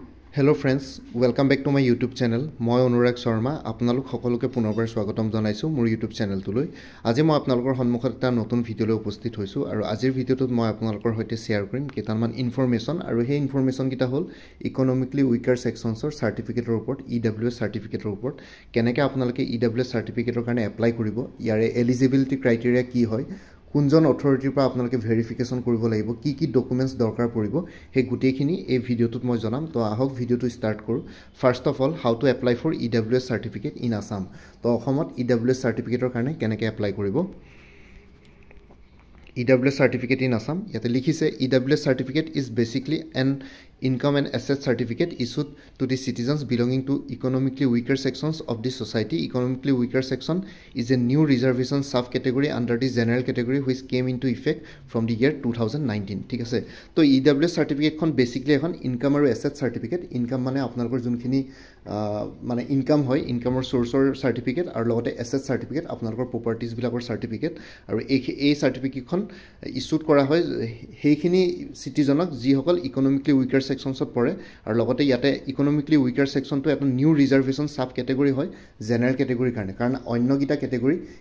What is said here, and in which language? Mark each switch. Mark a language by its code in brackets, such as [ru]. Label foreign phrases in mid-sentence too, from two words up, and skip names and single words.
[en] Hello friends, welcome back to my YouTube channel. [as] মই অনুৰাগ শৰ্মা আপোনালোক সকলোকে পুনৰবাৰ স্বাগতম জনাইছো মোৰ YouTube চেনেলটোলৈ। আজি মই আপোনালোকৰ সন্মুখত এটা নতুন ভিডিঅলৈ উপস্থিত হৈছো আৰু আজিৰ ভিডিঅটোত মই আপোনালোকৰ সৈতে শেয়াৰ কৰিম কেইটামান ইনফৰমেশন আৰু সেই ইনফৰমেশন কিটা হ'ল [en] economically weaker sections certificate [as] ওপৰত EWS সাৰ্টিফিকেটৰ ওপৰত কেনেকৈ আপোনালোকে EWS সাৰ্টিফিকেটৰ কাৰণে এপ্লাই কৰিব ইয়াৰে [en] eligibility criteria [as] কি হয় কোনজন অথৰিটিৰ পৰা আপোনালোকে ভেৰিফিকেশন কৰিব লাগিব কি ডকুমেন্টস দৰকাৰ পৰিব হে গুটেখিনি এই ভিডিঅটোত মই জনাম তো আহক ভিডিঅটো ষ্টাৰ্ট কৰো [en] first of all how to apply for EWS certificate in Assam [as] তো অসমত EWS সাৰ্টিফিকেটৰ কাৰণে কেনেকৈ এপ্লাই কৰিব [en] EWS certificate in Assam [as] ইয়াতে লিখিছে [en] EWS certificate is basically an income and asset certificate issued to the citizens belonging to economically weaker sections of the society. Economically weaker section is a new reservation subcategory under the general category which came into effect from the year 2019 [as] ঠিক আছে তো EWS certificate খন basically এখন income আৰু [en] asset certificate income [as] মানে আপোনালোকৰ যোনখিনি মানে ইনকাম হয় ইনকামৰ সোৰ্সৰ সাৰ্টিফিকেট আৰু লগতে [en] asset certificate [as] আপোনালোকৰ প্ৰপাৰ্টিজ বিলাকৰ সাৰ্টিফিকেট আৰু এই সাৰ্টিফিকেটখন ইস্যুড কৰা হয় হেইখিনি সিটিজনক যি সকল [en] economically weaker sections [as] পৰে আৰু লগতে ইয়াতে [en] economically weaker section [as] এটা [en] new reservation sub category [as] হয় [en] general category [as] কাৰণে কাৰণ অন্যগিটা ক্যাটেগৰি